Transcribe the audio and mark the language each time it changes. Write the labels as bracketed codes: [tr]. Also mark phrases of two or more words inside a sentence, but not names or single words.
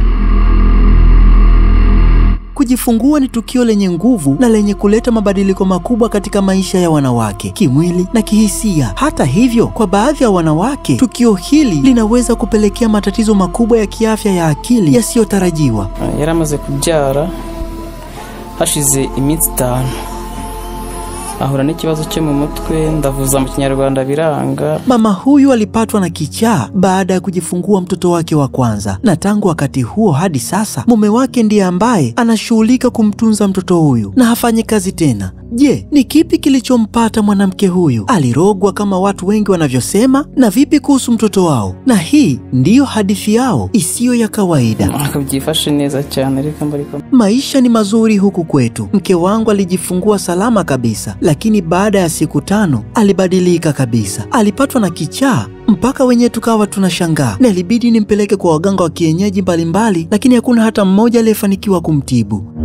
[sw] Kujifungua ni tukio lenye nguvu na lenye kuleta mabadiliko makubwa katika maisha ya wanawake, kimwili na kihisia. Hata hivyo, kwa baadhi ya wanawake, tukio hili linaweza kupelekea matatizo makubwa ya kiafya ya akili yasiyotarajiwa. [rw] Yaramaze kubyara hashize iminsi 5 ahura n'ikibazo cyo mu mutwe, ndavuza mu Kinyarwanda biranga. [sw] Mama huyu alipatwa na kichaa baada ya kujifungua mtoto wake wa kwanza, na tangu wakati huo hadi sasa mume wake ndiye ambaye anashughulika kumtunza mtoto huyu na hafanyi kazi tena. Je, ni kipi kilichompata mwanamke huyu? Alirogwa kama watu wengi wanavyosema? Na vipi kuhusu mtoto wao? Na hii ndiyo hadithi yao isiyo ya kawaida. [rw] Akabyifashe neza cyane reka mbariko. [sw] Maisha ni mazuri huku kwetu. Mke wangu alijifungua salama kabisa, lakini baada ya siku 5 alibadilika kabisa. Alipatwa na kichaa mpaka wenyewe tukawa tunashangaa, na ilibidi nimpeleke kwa waganga wa kienyeji mbalimbali, lakini hakuna hata mmoja aliyefanikiwa kumtibu.